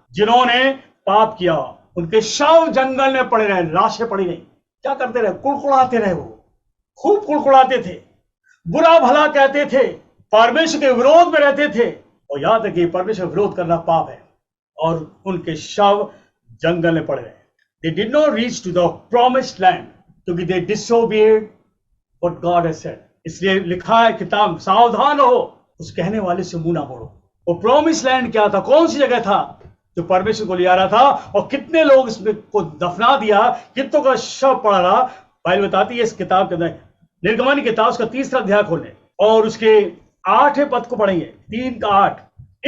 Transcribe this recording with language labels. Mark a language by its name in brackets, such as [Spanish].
[Hindi] जिन्होंने पाप किया। उनके शव जंगल में पड़े रहे, लाशें पड़ी रही। क्या करते रहे? कुड़कुड़ाते रहे। वो खूब कुड़कुड़ाते थे, बुरा भला कहते थे, परमेश्वर के विरोध में रहते थे। और याद रखिए, परमेश्वर विरोध करना पाप है। और उनके शव जंगल में पड़े रहे। [English] They did not reach to the promised land [Hindi] क्योंकि [English] they disobeyed what God has said। [Hindi] इसलिए लिखा है किताब, सावधान हो उस कहने वाले से मुंह ना मोड़ो। वो प्रॉमिस लैंड क्या था? कौन सी जगह था जो परमेश्वर को ले आ रहा था? और कितने लोग इसमें को दफना दिया, कितनों का शव पड़ा रहा। बाइबल बताती है इस किताब के अंदर, निर्गमन किताब उसका 3 अध्याय खोलें और उसके 8वें पद को पढ़ेंगे, 3 का 8।